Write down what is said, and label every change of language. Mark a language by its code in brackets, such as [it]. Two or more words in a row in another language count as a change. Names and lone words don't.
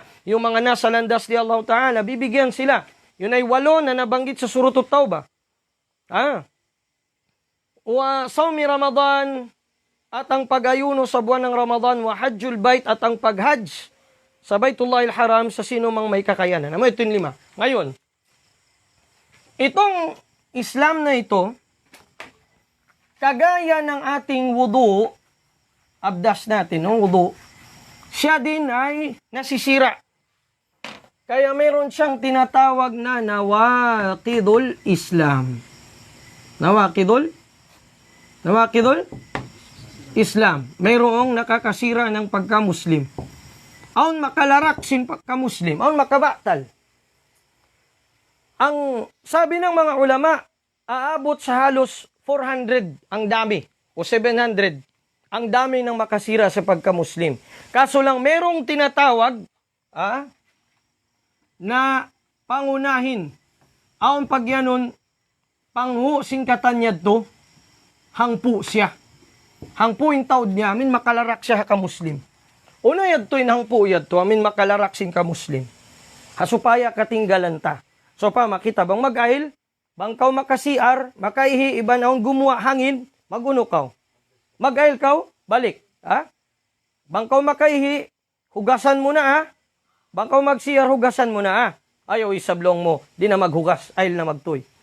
[tl] Yung mga nasa landas ni Allah Ta'ala, bibigyan sila. Yun ay 8 na nabanggit sa Surutut Tauba. [ar] وصوم رمضان, [tl] at ang pag-ayuno sa buwan ng Ramadan, [ar] وحج البيت, [tl] at ang pag-hajj sa Baitullahil Haram sa sino mang may kakayanan. Ito yung 5. Ngayon, itong Islam na ito, kagaya ng ating wudu, abdas natin, wudu, siya din ay nasisira. Kaya mayroon siyang tinatawag na [ar] نواقض الإسلام. نواقض الإسلام. [tl] Mayroong nakakasira ng pagka-Muslim. [tsg] Aun makalarak sin pagka-Muslim. Aun makabatal. [tl] Ang sabi ng mga ulama, aabot sa halos 400 ang dami o 700 ang dami ng makasira sa pagka-Muslim. Kaso lang merong tinatawag na pangunahin. [tsg] Aun pagyanon, panghu singkatan to, hangpu siya. Hangpu yung taod niya, amin makalarak siya ka-Muslim. Uno yadto hangpu yadto, amin makalarak sin ka-Muslim. Hasupaya katinggalan ta. So pa, makita bang mag-ahil, bangkaw makasiar, makaihi, iba naon gumuha hangin, maguno kaw. Mag-ahil kaw, balik. Bangkaw makaihi, hugasan mo na Bangkaw magsiar, hugasan mo na Ayaw isablong mo, di na maghugas, ahil na magtoy.